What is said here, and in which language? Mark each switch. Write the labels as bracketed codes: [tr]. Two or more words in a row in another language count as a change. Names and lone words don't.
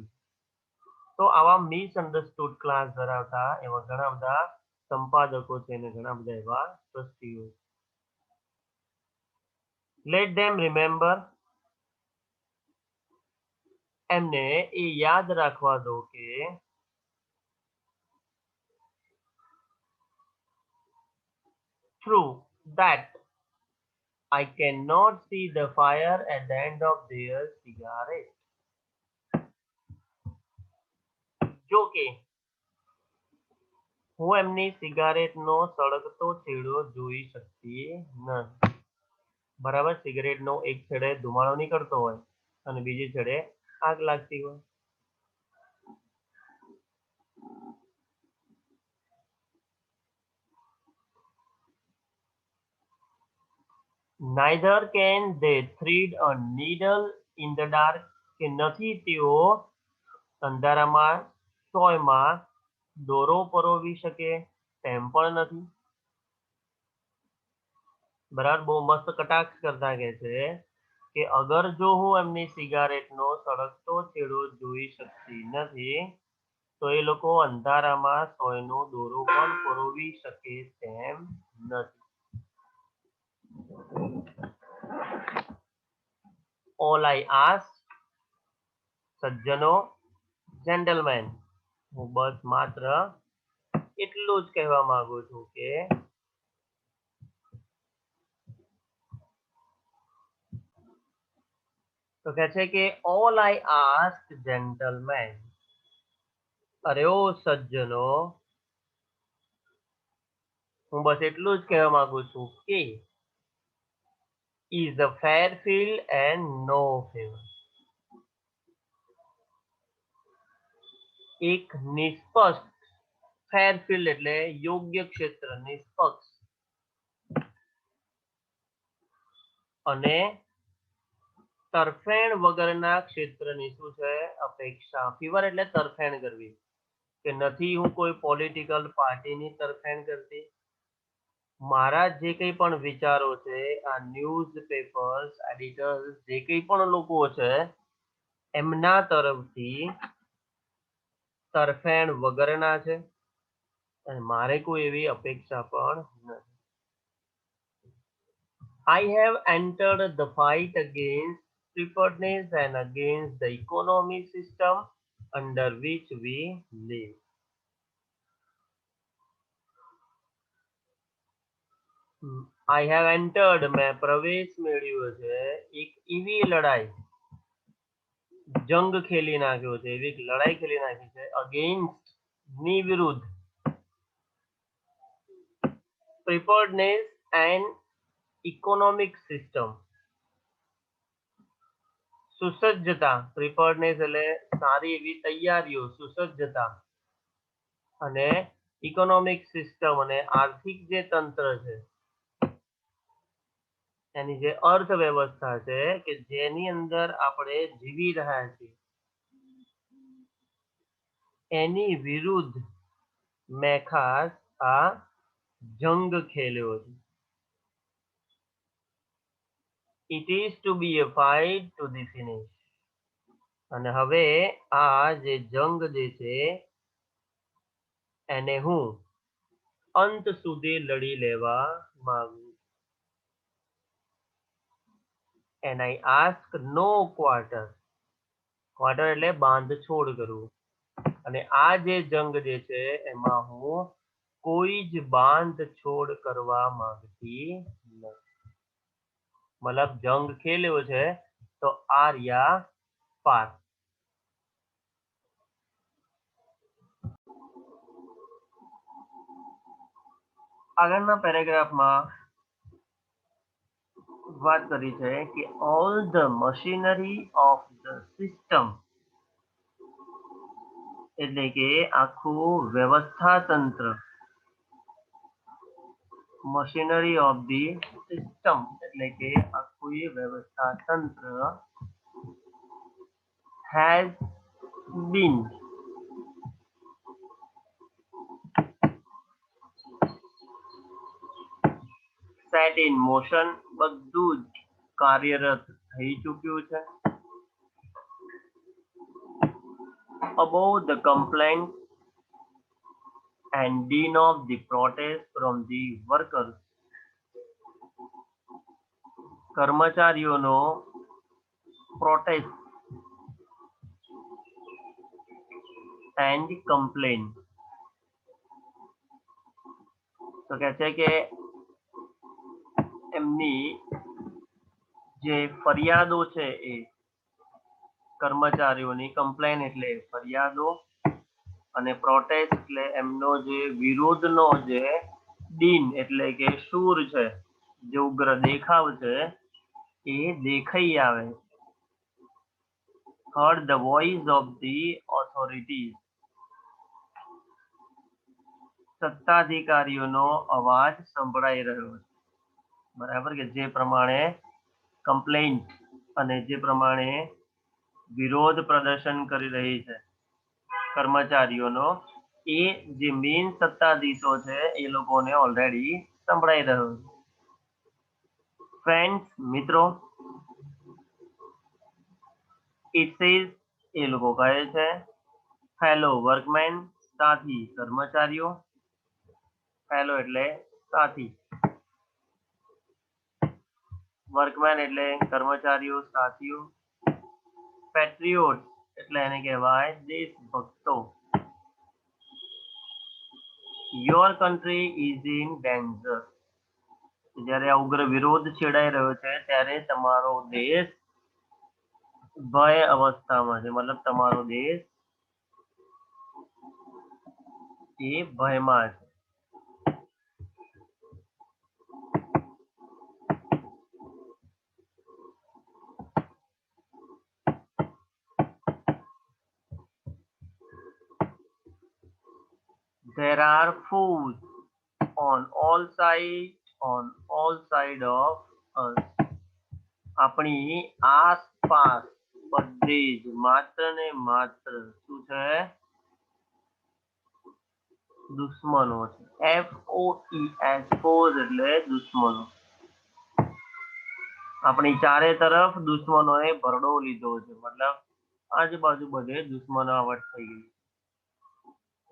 [gu] તો આવા [en] misunderstood class [gu] ધરાવતા એવા ઘણા બધા સંપાદકો છે અને ઘણા બધા એવા ટ્રસ્ટીઓ. [en] let them remember, [gu] એમને એ યાદ રાખવા દો કે [en] true that I cannot see the fire at the end of their cigarette. [gu] જો કે હું એમની સિગારેટનો સળગતો છેડો જોઈ શકતી નથી. બરાબર, સિગરેટનો એક છેડે ધુમાડો નીકળતો હોય અને બીજી છેડે આગ લાગતી હોય. [en] Neither can they thread a needle in the dark, [gu] કે નથી તેઓ અંધારામાં સોયમાં દોરો પરોવી શકે તેમ પણ નથી. બરાબર, બહુ મસ્ત કટાક્ષ કરતા કે છે કે અગર જો હું એમની સિગારેટનો સળગતો છેડો જોઈ શકતી નથી તો એ લોકો અંધારામાં સોયનો દોરો પણ પરોવી શકે તેમ નથી. [en] All I ask, [gu] સજ્જનો, જેન્ટલમેન, હું બસ માત્ર એટલું જ કહેવા માંગુ છું કે તો કહે છે કે [en] all I ask, gentlemen, [gu] અરે ઓ સજ્જનો, હું બસ એટલું જ કહેવા માંગુ છું કે [en] is a fair field and no favor. [gu] એક નિષ્પક્ષ, [en] fair field [gu] એટલે યોગ્ય ક્ષેત્ર, નિષ્પક્ષ અને તરફેણ વગરના ક્ષેત્રની શું છે અપેક્ષા. ફીવર એટલે તરફેણ કરવી, કે નથી હું કોઈ [en] political party [gu] તરફેણ કરતી. મારા જે કંઈ પણ વિચારો છે આ [en] news papers editors [gu] જે કંઈ પણ લોકો છે એમના તરફથી તરફેણ વગરના છે અને મારે કોઈ એવી અપેક્ષા પણ નથી. [en] I have entered the fight against preparedness and against the economic system under which we live. I have entered [gu] મેં પ્રવેશ મેળવ્યો છે એક એવી લડાઈ, જંગ ખેલી નાખ્યો છે, એવી એક લડાઈ ખેલી નાખી છે અગેન્સ્ટ ની વિરુદ્ધ, [en] preparedness and economic system, [gu] સુસજ્જતા, preparedness એટલે સારી એવી તૈયારીઓ, સુસજ્જતા, અને [en] economic system [gu] અને આર્થિક જે તંત્ર છે એની જે અર્થવ્યવસ્થા છે કે જેની અંદર આપણે જીવી રહ્યા છીએ એની વિરુદ્ધ મેં ખાસ આ જંગ ખેલ્યો છે. [en] It is to be a fight to the finish. [gu] અને હવે આ જે જંગ જે છે એને હું અંત સુધી લડી લેવા માંગુ. [en] And I ask no quarter. [gu] ક્વાર્ટર એટલે બાંધછોડ કરવું. અને આ જે જંગ જે છે એમાં હું કોઈ જ બાંધછોડ કરવા માંગતી નથી. મતલબ જંગ ખેલ્યો છે તો આર્યા પાર. આગળના પેરેગ્રાફમાં વાત કરી છે કે [en] all the machinery of the system [gu] એટલે કે આખું વ્યવસ્થા તંત્ર, [en] machinery of the system [gu] એટલે કે આખું એ વ્યવસ્થા તંત્ર [en] has been set in motion, [gu] બધું જ કાર્યરત થઈ ચૂક્યું છે. [en] Above the complaint and din of the protest from the workers, કર્મચારીઓનો protest and complaint, [gu] તો કહે છે કે એમની જે ફરિયાદો છે એ કર્મચારીઓની, કમ્પ્લેન એટલે ફરિયાદો અને પ્રોટેસ્ટ એટલે એમનો જે વિરોધનો જે દિન એટલે કે શૂર છે, જે ઉગ્ર દેખાવ છે એ દેખાઈ આવે. [en] heard the voice of the authorities, [gu] સત્તાધિકારીઓનો અવાજ સંભળાઈ રહ્યો છે. બરાબર, કે જે પ્રમાણે કમ્પ્લેન્ટ અને જે પ્રમાણે વિરોધ પ્રદર્શન કરી રહી છે કર્મચારીઓનો, એ જે મેઇન સત્તાધીશો છે એ લોકોને ઓલરેડી સંભળાઈ રહ્યો છે. ફ્રેન્ડ્સ, મિત્રો, [en] it says [gu] એ લોકો કહે છે, [en] fellow workmen, [gu] સાથી કર્મચારીઓ, ફેલો એટલે સાથી, વર્કમેન એટલે કર્મચારીઓ, સાથીઓ, પેટ્રિયોટ એટલે એને કહેવાય દેશભક્તો. [en] your country is in danger, [gu] જ્યારે આ ઉગ્ર વિરોધ છેડાઈ રહ્યો છે ત્યારે તમારો દેશ ભય અવસ્થામાં છે, મતલબ તમારો દેશ એ ભયમાં છે. [en] There are foes on all side of us. [gu] આપણી આસપાસ બધે જ માત્ર ને માત્ર શું છે? દુશ્મનો છે. FOES, foes એટલે દુશ્મનો. આપણી ચારે તરફ દુશ્મનોએ ભરડો લીધો છે, મતલબ આજુબાજુ બધે દુશ્મનાવટ થઈ ગઈ.